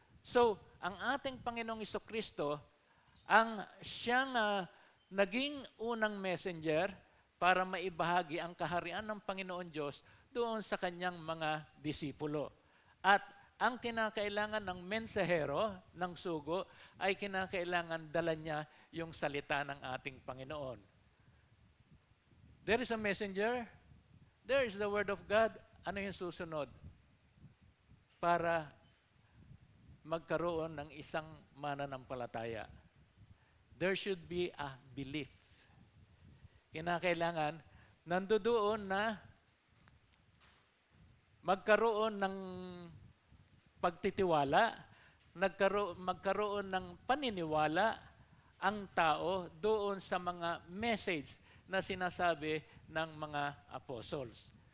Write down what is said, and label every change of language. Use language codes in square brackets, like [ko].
[tl] So, ang ating Panginoong Jesucristo, ang siyang naging unang messenger para maibahagi ang kaharian ng Panginoon Diyos doon sa kanyang mga disipulo. At ang kinakailangan ng mensahero ng sugo ay kinakailangan dala niya yung salita ng ating Panginoon. [en] There is a messenger, there is the word of God. [tl] Ano yung susunod? Para magkaroon ng isang mananampalataya. [en] There should be a belief. [tl] Kinakailangan nandoon na magkaroon ng pagtitiwala, magkaroon ng paniniwala ang tao doon sa mga message na sinasabi ng mga apostles.